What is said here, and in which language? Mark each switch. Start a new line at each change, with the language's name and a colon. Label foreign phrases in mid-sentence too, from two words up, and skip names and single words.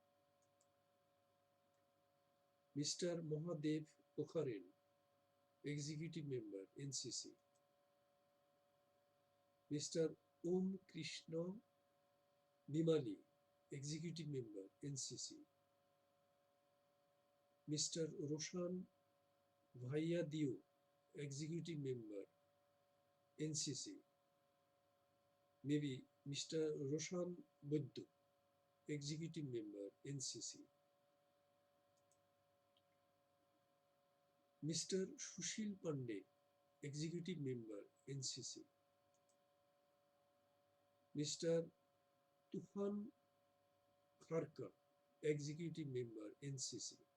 English: Mr. Mahadev Pokharen, Executive Member, NCC. Mr. Om Krishna Bimali, Executive Member, NCC. Mr. Roshan Bhaiya Dio, Executive Member, NCC. Maybe Mr. Roshan Buddu, Executive Member, NCC. Mr. Sushil Pandey, Executive Member, NCC. Mr. Tufan Kharka, Executive Member, NCC.